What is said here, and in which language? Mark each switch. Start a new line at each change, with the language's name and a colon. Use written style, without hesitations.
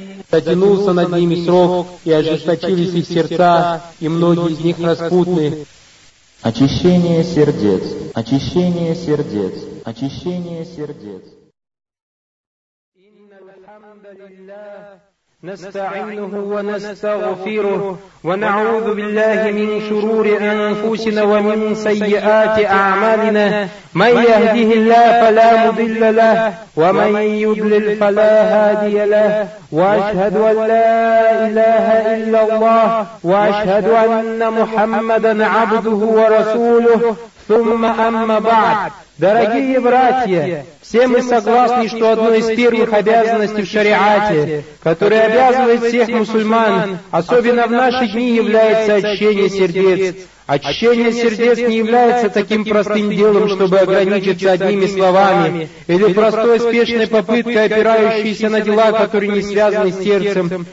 Russian: Затянулся над ними срок, и ожесточились их сердца, и многие из них распутны. Очищение сердец, очищение сердец, очищение сердец.
Arabic: نستعينه ونستغفره ونعوذ بالله من شرور أنفسنا ومن سيئات أعمالنا من يهده الله فلا مضل له ومن يضلل فلا هادي له وأشهد أن لا إله إلا الله وأشهد أن محمدا عبده ورسوله ثم أما بعد.
Russian: Дорогие братья, все мы согласны, что одной из первых обязанностей в шариате, которая обязывает всех мусульман, особенно в наши дни, является очищение сердец. Очищение сердец не является таким простым делом, чтобы ограничиться одними словами, или простой спешной попыткой, опирающейся на дела, которые не связаны с сердцем.